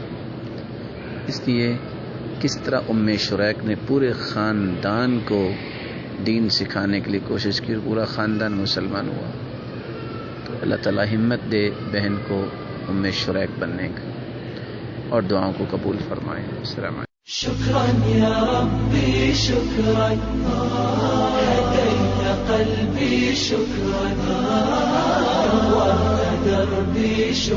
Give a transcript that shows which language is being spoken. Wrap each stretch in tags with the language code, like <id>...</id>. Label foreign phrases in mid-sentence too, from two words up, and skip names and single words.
<ur>اس لیے کس طرح ام شریک نے پورے خاندان کو دین سکھانے کے لیے کوشش کی اور پورا خاندان مسلمان ہوا۔ تو اللہ تعالیٰ ہمت دے بہن کو ام شریک بننے کا اور دعاؤں کو قبول فرمائے۔</ur> <ar>السلام علیکم۔ شکراً یا ربی شکراً، ہدیت قلبی شکراً، نورت دربی شکراً۔</ar>